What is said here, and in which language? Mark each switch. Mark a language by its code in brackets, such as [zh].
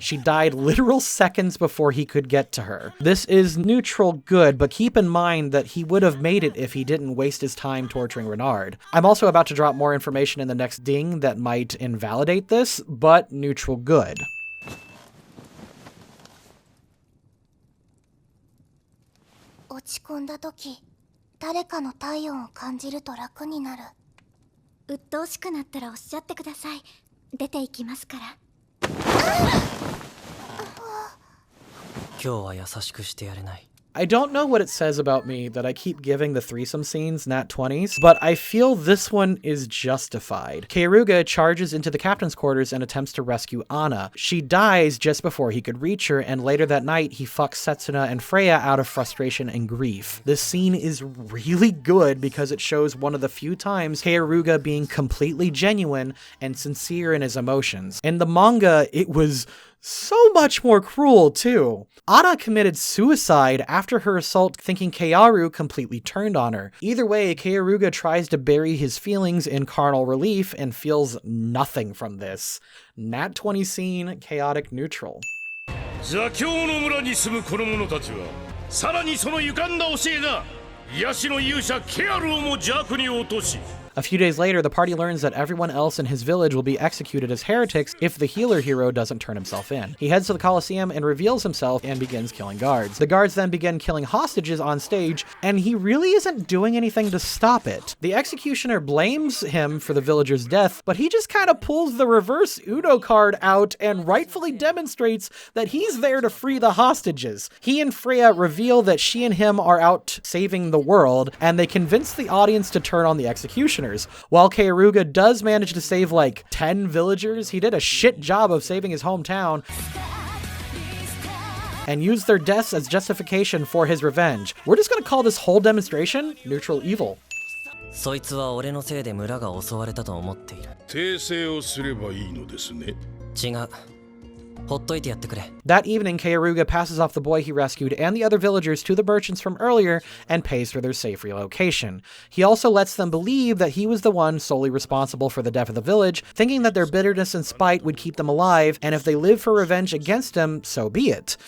[en] She died literal seconds before he could get to her. This is neutral good, but keep in mind that he would have made it if he didn't waste his time torturing Renard. I'm also about to drop more information in the next ding that might invalidate this, but neutral good. [ja] 落ち込んだ時、誰かの体温を感じると楽になる。鬱陶しくなったらおっしゃってください。出て行きますから。今日は優しくしてやれない。 [en] I don't know what it says about me that I keep giving the threesome scenes nat 20s, but I feel this one is justified. Keyaruga charges into the captain's quarters and attempts to rescue Anna. She dies just before he could reach her, and later that night he fucks Setsuna and Freya out of frustration and grief. This scene is really good because it shows one of the few times Keyaruga being completely genuine and sincere in his emotions. In the manga, it was so much more cruel, too. Anna committed suicide after her assault, thinking Keyaru completely turned on her. Either way, Keyaruga tries to bury his feelings in carnal relief and feels nothing from this. Nat 20 scene, chaotic neutral. [ja] 邪教の村に住むこの者たちはさらにその歪んだ教えが癒しの勇者ケアルをも邪悪に落とし [en] A few days later, the party learns that everyone else in his village will be executed as heretics if the healer hero doesn't turn himself in. He heads to the colosseum and reveals himself and begins killing guards. The guards then begin killing hostages on stage, and he really isn't doing anything to stop it. The executioner blames him for the villager's death, but he just kind of pulls the reverse Uno card out and rightfully demonstrates that he's there to free the hostages. He and Freya reveal that she and him are out saving the world, and they convince the audience to turn on the executioner. While Keyaruga does manage to save like 10 villagers, he did a shit job of saving his hometown and used their deaths as justification for his revenge. We're just gonna call this whole demonstration neutral evil. [ja] そいつは俺のせいで村が襲われたと思っている。訂正をすればいいのですね。違う。ほっといてやってくれ。 [en] That evening, Keyaruga passes off the boy he rescued and the other villagers to the merchants from earlier and pays for their safe relocation. He also lets them believe that he was the one solely responsible for the death of the village, thinking that their bitterness and spite would keep them alive, and if they live for revenge against him, so be it.